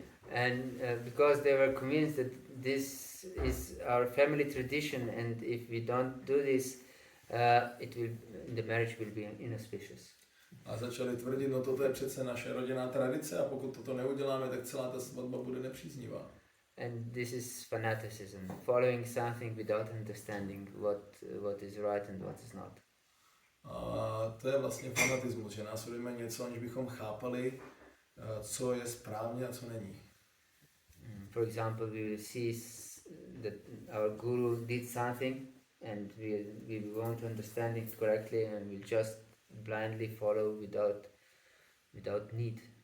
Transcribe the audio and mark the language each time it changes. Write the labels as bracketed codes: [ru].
[en] And because they were convinced that this is our family tradition, and if we don't do this, the marriage will be inauspicious. [cs] A začali tvrdit, no toto je přece naše rodinná tradice a pokud toto neuděláme, tak celá ta svatba bude nepříznivá. [en] And this is fanaticism, following something without understanding what is right and what is not. [cs] A to je vlastně fanatismus, že následujeme něco, aniž bychom chápali, co je správně a co není. [en] For example, we will see that our guru did something and we won't understand it correctly and we'll just blindly follow without need.